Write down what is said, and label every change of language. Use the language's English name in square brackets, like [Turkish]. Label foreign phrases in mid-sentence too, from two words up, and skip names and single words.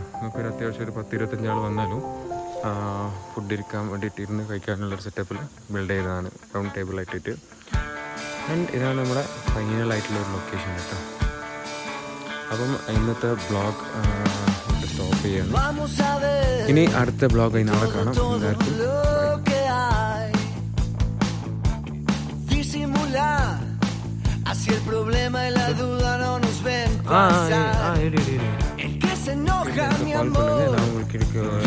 [Malayalam] നമുക്കൊരു അത്യാവശ്യം ഒരു 10-25 ആൾ വന്നാലും ഫുഡ് ഇരിക്കാൻ വേണ്ടിയിട്ട് ഇരുന്ന് കഴിക്കാനുള്ളൊരു [English] setup build [Malayalam] ചെയ്തതാണ്, [English] round table. [Malayalam] ആൻഡ് ഇതാണ് നമ്മുടെ ഫൈനലായിട്ടുള്ള ഒരു ലൊക്കേഷൻ കേട്ടോ. അപ്പം ഇന്നത്തെ [English] blog stop [Malayalam] ചെയ്യണം. ഇനി അടുത്ത ബ്ലോഗ് നാളെ കാണാം. എല്ലാവർക്കും [Spanish] Así el problema y la duda no nos ven pasar. El que se enoja, mi amor.